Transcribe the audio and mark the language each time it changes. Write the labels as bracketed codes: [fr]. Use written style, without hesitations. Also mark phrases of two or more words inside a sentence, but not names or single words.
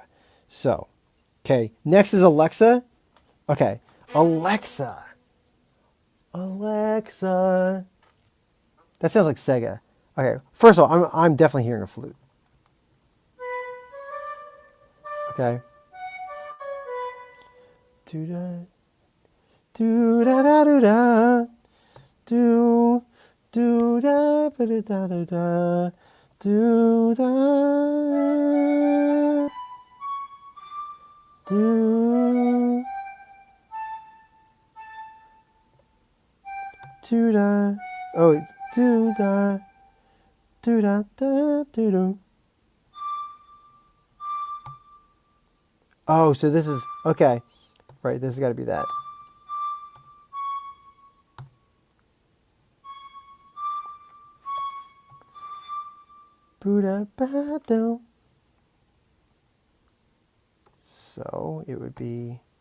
[en] So, next is Alexa. Okay. Alexa. That sounds like Sega. Okay. First of all, I'm definitely hearing a flute. Okay. Do da do da da do da do da ba da da da da do da do da do da da do. Oh, so this is okay. Right, this has got to be that. So it would be.